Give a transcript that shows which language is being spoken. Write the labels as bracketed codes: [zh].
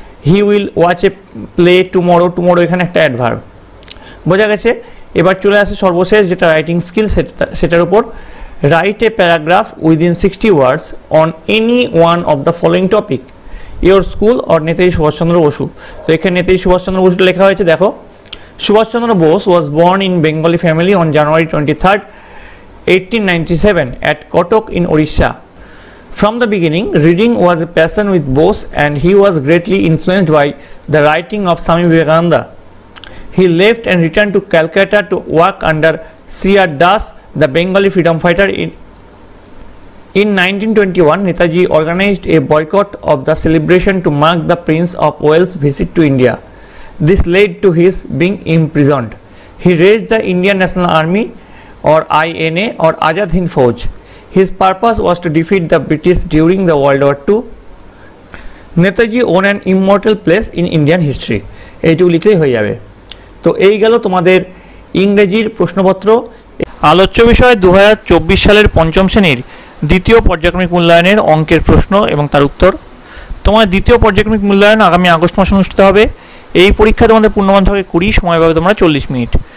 [en] he will watch a play tomorrow, tomorrow [bn] এখানে একটা adverb. বোঝা গেছে। এবার চলে আসে সর্বশেষ যেটা রাইটিং স্কিল, সেটার উপর। [en] Write a paragraph within 60 words on any one of the following topic. Your school or Netaji Subhas Chandra Bose. [bn] তো এখানে নেতাজি সুভাষচন্দ্র বসুটা লেখা হয়েছে, দেখো [en] Subhashchandra Bose was born in Bengali family on January 23rd, 1897 at Kotok in Orissa. From the beginning, reading was a passion with Bose and he was greatly influenced by the writing of Swami Vivekananda. He left and returned to Calcutta to work under C.R. Das, the Bengali freedom fighter. In 1921, Netaji organized a boycott of the celebration to mark the Prince of Wales' visit to India. This led to his being imprisoned. He raised the Indian National Army or INA or Azad Hind Fauj. His purpose was to defeat the British during the World War II. Netaji won an immortal place in Indian history. [bn] এইটুকু লিখলেই হয়ে যাবে। তো এই গেল তোমাদের ইংরেজির প্রশ্নপত্র। আলোচ্য বিষয় 2024 সালের পঞ্চম শ্রেণীর দ্বিতীয় পর্যায়ক্রমিক মূল্যায়নের অঙ্কের প্রশ্ন এবং তার উত্তর। তোমার দ্বিতীয় পর্যায়ক্রমিক মূল্যায়ন আগামী আগস্ট মাসে অনুষ্ঠিত হবে। এই পরীক্ষা তোমাদের পূর্ণমান থাকে 20, সময় পাবে তোমরা 40 মিনিট।